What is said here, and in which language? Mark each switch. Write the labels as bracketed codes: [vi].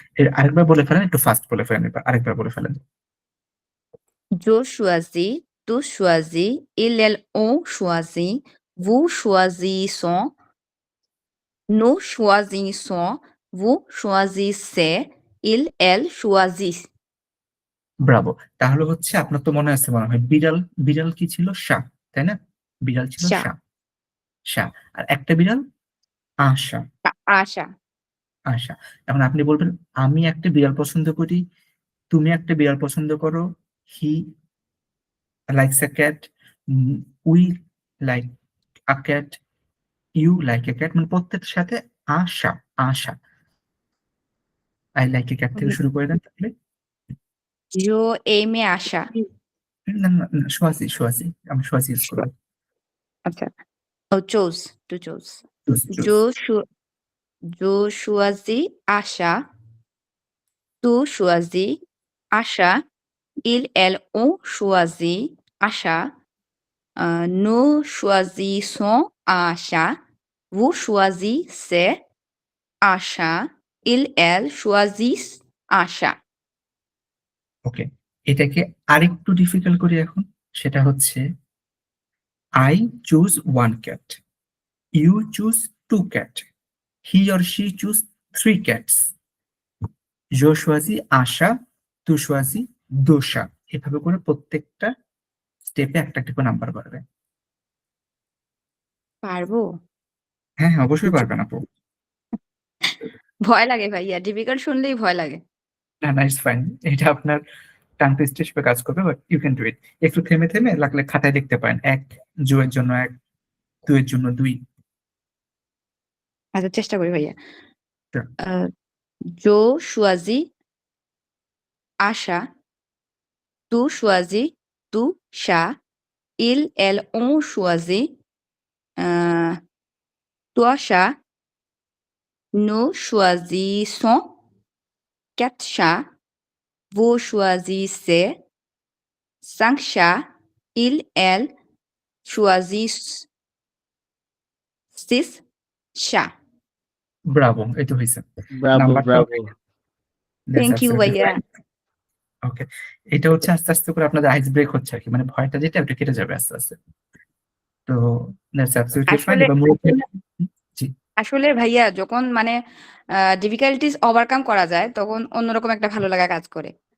[bn] এর আরেকবার বলে ফেলেন, একটু ফাস্ট বলে ফেলেন, এবার আরেকবার বলে ফেলেন। [fr] Je choisis, tu choisis, ils, elles ont choisi, vous choisissons, nous choisissons, vous choisissez, ils, elles choisissent। [bn] Bravo. তাহলে হচ্ছে আপনার তো মনে আছে মনে হয় বিড়াল, বিড়াল কি ছিল সা, তাই না? বিড়াল ছিল [fr] Chat, [bn] সা, সা, আর একটা বিড়াল আশা, আশা, আশা। এখন আপনি বলবেন আমি একটা বিড়াল পছন্দ করি, তুমি একটা বিড়াল পছন্দ করো, [en] he likes a cat, we like a cat, you like a cat, [bn] মানে প্রত্যেকটার সাথে আশা, আশা, [en] I like a cat [bn] থেকে শুরু করে দেন তাহলে। [fr] je aime আশা। [bn] না না না, সোয়াজি সোয়াজি, আমি সোয়াজি ইউজ করবো। [en] আচ্ছা, oh chose, to chose. Choose choose. [fr] Je, cho- je choisis আশা, tu choisis আশা, ils, elles ont choisi আশা, nous choisissons আশা, Vous choisissez achat. Elle choisit achat. [bn] ওকে, এটাকে আরেকটু difficult করি এখন। [en] সেটা হচ্ছে I choose one cat, you choose two cat, he or she choose three cats, [fr] je choisis আশা, tu choisis দোষা। [bn] এভাবে করে প্রত্যেকটা স্টেপে একটা একটা করে নাম্বার বাড়বে। পারবো? হ্যাঁ হ্যাঁ, অবশ্যই পারবেন আপু। ভয় লাগে ভাইয়া। ডিফিকাল্ট শুনলেই ভয় লাগে। না না, [en] It's fine. [bn] এটা আপনার টাং টেস্ট হিসেবে কাজ করবে, [en] But you can do it. [bn] একটু থেমে থেমে লাগলে খাতায় লিখতে পারেন। 1 জুয়ের জন্য 1, 2 এর জন্য 2। আচ্ছা, চেষ্টা করি ভাইয়া। [en] Sure. [fr] Je choisis achat. Tu choisis tout chat. Elles ont choisi toi chat. Nous choisissons 4 chats. Vous choisissez 5 chats. Elles choisissent 6 chats. [bn] Bravo, এই তো হইছে। Bravo নাম্বারটাও Bravo. [en] Thank you ভাইয়া। [bn] ওকে, এটা হচ্ছে আস্তে আস্তে করে আপনাদের আইস ব্রেক হচ্ছে আর কি, মানে ভয়টা যেটা ওটা কেটে যাবে আস্তে আস্তে। [en] তো that's absolutely fine. [bn] আসলে এবার মূলত জি, আসলে ভাইয়া যখন মানে ডিফিকাল্টিজ ওভারকাম করা যায় তখন অন্যরকম একটা ভালো লাগা কাজ করে।